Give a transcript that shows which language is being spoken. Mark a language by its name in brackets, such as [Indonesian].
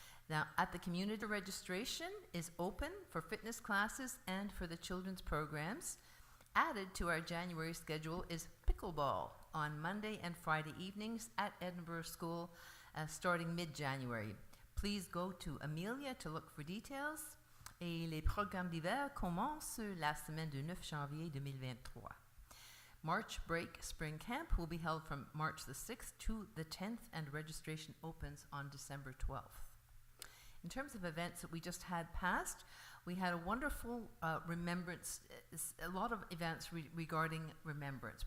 [English] Now, at the community, registration is open for fitness classes and for the children's programs. Added to our January schedule is pickleball on Monday and Friday evenings at Edinburgh School, starting mid-January. Please go to Amelia to look for details. [French] Et les programmes d'hiver commencent la semaine du 9 janvier 2023. [English] March Break Spring Camp will be held from March the 6th to the 10th, and registration opens on December 12th. In terms of events that we just had passed, we had a wonderful remembrance, a lot of events regarding remembrance.